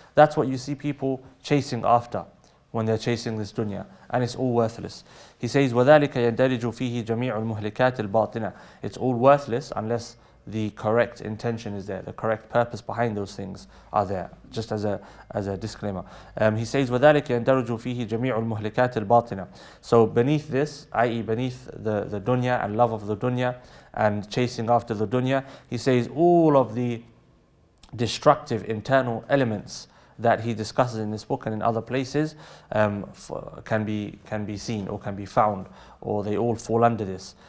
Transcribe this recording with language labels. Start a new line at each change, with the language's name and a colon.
English: That's what you see people chasing after when they're chasing this dunya, and it's all worthless.
Arabic: He says, وَذَلِكَ يَنْدَرِجُ فِيهِ جَمِيعُ الْمُهْلِكَاتِ الْبَاطِنَةِ.
English: It's all worthless unless the correct intention is there, the correct purpose behind those things are there, just as a disclaimer.
Arabic: He says, وَذَلِكَ يَنْدَرِجُ فِيهِ جَمِيعُ الْمُهْلِكَاتِ الْبَاطِنَةِ.
English: So beneath this, i.e. beneath the dunya and love of the dunya and chasing after the dunya, he says all of the destructive internal elements that he discusses in this book and in other places can be seen or can be found, or they all fall under this.